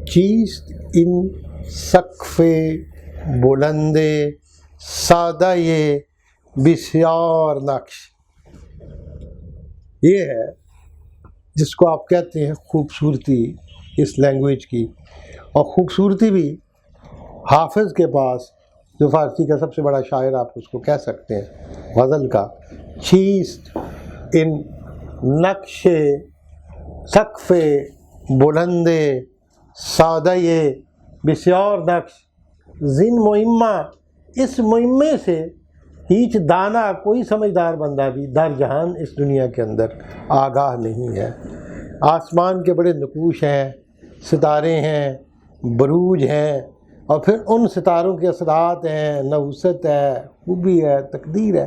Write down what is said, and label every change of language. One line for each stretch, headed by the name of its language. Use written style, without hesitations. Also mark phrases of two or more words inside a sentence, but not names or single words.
Persian: چیز ان سقف بلند سادہ یہ بسیار نقش،
Urdu: یہ ہے جس کو آپ کہتے ہیں خوبصورتی اس لینگویج کی. اور خوبصورتی بھی حافظ کے پاس، جو فارسی کا سب سے بڑا شاعر آپ اس کو کہہ سکتے ہیں غزل کا،
Persian: چیست ان نقش سقف بلند سادہ بسیار نقش، زن مہمہ،
Urdu: اس مہمے سے
Persian: ہیچ دانا،
Urdu: کوئی سمجھدار بندہ بھی
Persian: در جہان
Urdu: اس دنیا کے اندر آگاہ نہیں ہے. آسمان کے بڑے نقوش ہیں، ستارے ہیں، بروج ہیں، اور پھر ان ستاروں کے اثرات ہیں، نحوست ہے، خوبی ہے، تقدیر ہے.